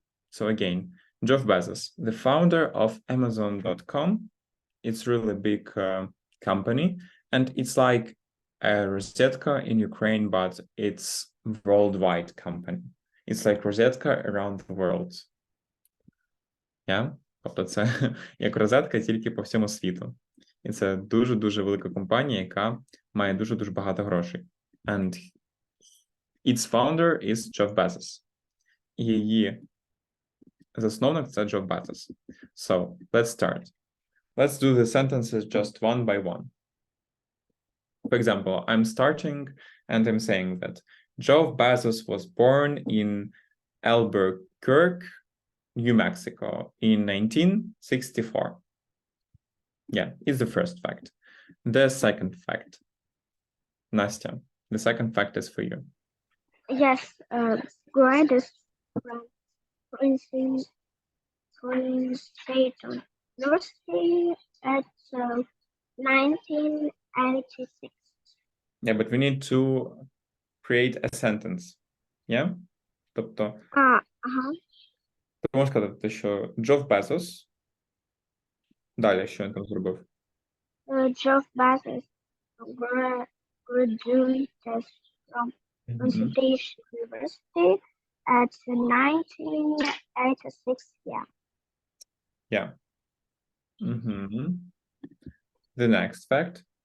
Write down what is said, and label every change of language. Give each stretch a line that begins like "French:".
English: So again, Jeff Bezos, the founder of Amazon.com. It's really a big company, and it's like a Rosetka in Ukraine, but it's worldwide company. It's like Rosetka around the world. Yeah?
Ukrainian: Тобто це як розетка тільки по всьому світу. І це дуже-дуже велика компанія, яка має дуже-дуже багато грошей.
English: And its founder is Jeff Bezos.
Ukrainian: І її засновник – це Jeff Bezos.
English: So, let's start. Let's do the sentences just one by one. For example, I'm starting and I'm saying that Jeff Bezos was born in Albuquerque, New Mexico in 1964. Yeah, it's the first fact. The second fact. Nastya, the second fact is for you. yes, greatest Princeton University at 1986. Yeah, but we need to create a sentence. Yeah?
Ukrainian: Тобто, ти можеш сказати, що Джеф Безос. Далі, що він там зробив?
English: Jeff Bezos graduated from State University at 1986. Yeah. The next fact.